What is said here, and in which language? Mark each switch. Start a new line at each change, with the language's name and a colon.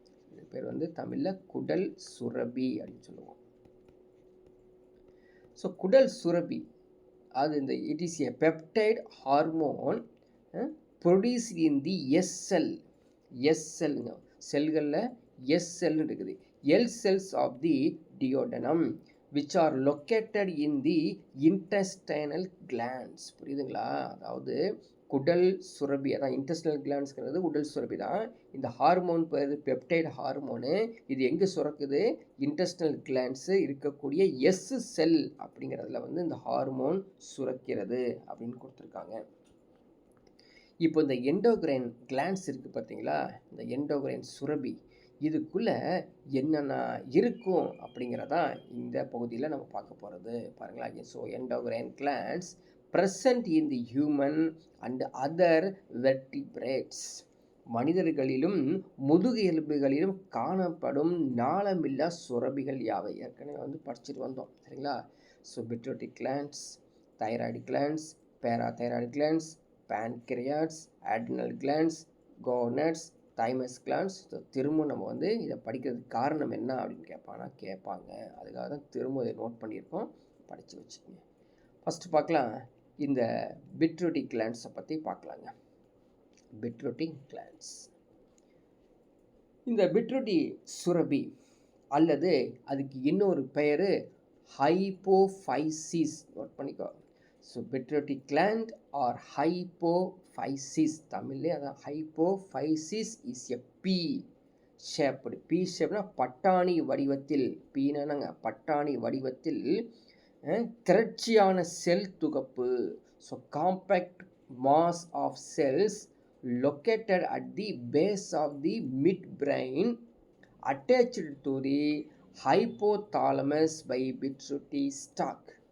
Tamil: இது பேர் தமிழில் குடல் சுரபி அப்படின்னு சொல்லுவோம்.
English: So குடல் சுரபி அது it is a peptide hormone produce in the S செல்லுங்க.
Tamil: செல்களில் எஸ் செல்னு இருக்குது.
English: L cells of the duodenum which are located in the intestinal glands.
Tamil: புரியுதுங்களா? அதாவது குடல் சுரபி, அதான் இன்டெஸ்டினல் கிளான்ஸ்ங்கிறது உடல் சுரபி தான். இந்த ஹார்மோன் பேர் பெப்டைட் ஹார்மோனு. இது எங்கே சுரக்குது? இன்டெஸ்டினல் கிளான்ஸு இருக்கக்கூடிய எஸ் செல் அப்படிங்கிறதுல இந்த ஹார்மோன் சுரக்கிறது அப்படின்னு கொடுத்துருக்காங்க. இப்போ இந்த எண்டோகிரைன் கிளான்ஸ் இருக்குது பார்த்தீங்களா? இந்த எண்டோகிரைன் சுரபி இதுக்குள்ளே என்னென்ன இருக்கும் அப்படிங்கிறதான் இந்த பகுதியில் நம்ம பார்க்க போகிறது.
English: பாருங்களா, so endocrine glands present in the human and other vertebrates.
Tamil: மனிதர்களிலும் முதுகு எலும்புகளிலும் காணப்படும் நாளமில்லா சுரபிகள் யாவை? ஏற்கனவே படிச்சுட்டு வந்தோம். சரிங்களா? So pituitary glands, thyroid glands, parathyroid glands, pancreas, adrenal glands, gonads, thymus glands. திரும்ப நம்ம இதை படிக்கிறதுக்கு காரணம் என்ன அப்படின்னு கேட்பாங்க. அதுக்காக தான் திரும்ப இதை நோட் பண்ணியிருக்கோம், படித்து வச்சுக்கோங்க. ஃபஸ்ட்டு பார்க்கலாம், இந்த பிட்யூட்டரி கிளான்ஸை பற்றி பார்க்கலாங்க. பிட்யூட்டரி கிளான்ஸ், இந்த பிட்யூட்டரி சுரபி அல்லது அதுக்கு இன்னொரு பெயர் ஹைப்போஃபைசிஸ். நோட் பண்ணிக்கோ.
English: So pituitary gland or hypophysis, தமிழ்லே அதான் hypophysis is a pea shaped.
Tamil: B ஷேப்னா பட்டாணி வடிவத்தில், பீனாங்க பட்டாணி வடிவத்தில் திரட்சியான செல் துகப்பு.
English: So compact mass of cells located at the base of the midbrain attached to the hypothalamus by pituitary stalk.